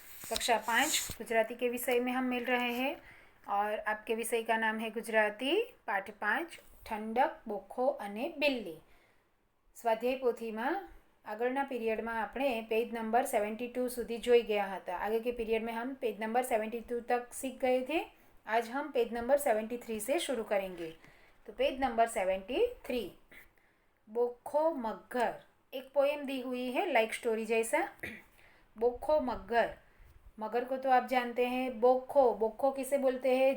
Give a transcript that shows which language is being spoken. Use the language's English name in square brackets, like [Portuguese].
[Hindi] कक्षा 5 गुजराती के विषय में हम मिल रहे हैं और आपके विषय का नाम है गुजराती पाठ 5 ठंडक बोखो अने बिल्ली। स्वाध्याय पोथी में [Gujarati] આગળના પીરિયડમાં આપણે [Hindi] पेज नंबर 72 [Gujarati] સુધી જોઈ ગયા હતા। [Hindi] आगे के पीरियड में हम पेज नंबर 72 तक सीख गए थे। आज हम पेज नंबर 73 से शुरू करेंगे। तो पेज नंबर 73, बोखो मगर, एक पोएम दी हुई है लाइक स्टोरी जैसा। बोखो मगर, मगर को तो आप जानते हैं। बोखो, बोखो किसे बोलते हैं?